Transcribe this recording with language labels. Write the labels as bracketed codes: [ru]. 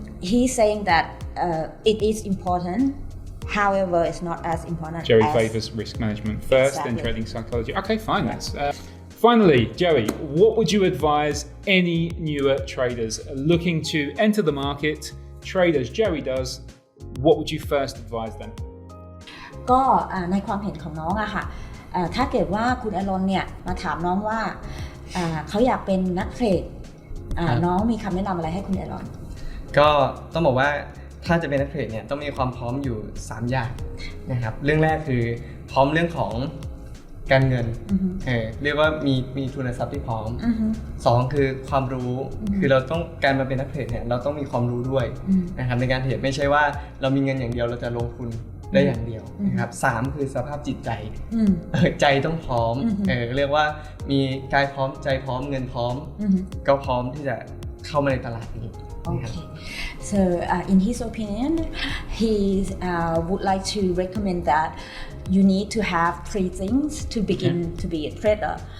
[en] He's saying that it is important, however it's not as important Joey favors risk management first, then trading psychology. Okay, fine. That's finally, Joey, what would you advise any newer traders looking to enter the market, trade as Joey does? What would you first advise them? [th] ก็ในความเห็นของน้องอะค่ะถ้าเกิดว่าคุณอารอนเนี่ยมาถามน้องว่าเขาอยากเป็นนักเทรดน้องมีคำแนะนำอะไรให้คุณอารอน ก็ต้องบอกว่าถ้าจะเป็นนักเทรดเนี่ยต้องมีความพร้อมอยู่3อย่างนะครับเรื่องแรกคือพร้อมเรื่องของการเงินเรียกว่ามีทุนทรัพย์ที่พร้อม2คือความรู้คือเราต้องการมาเป็นนักเทรดเนี่ยเราต้องมีความรู้ด้วยนะครับในการเทรดไม่ใช่ว่าเรามีเงินอย่างเดียวเราจะลงทุนได้อย่างเดียวนะครับ3คือสภาพจิตใจใจต้องพร้อมเรียกว่ามีกายพร้อมใจพร้อมเงินพร้อมก็พร้อมที่จะเข้ามาในตลาดนี้ [en] Okay. So in his opinion, he would like to recommend that you need to have 3 things to begin to be a trader.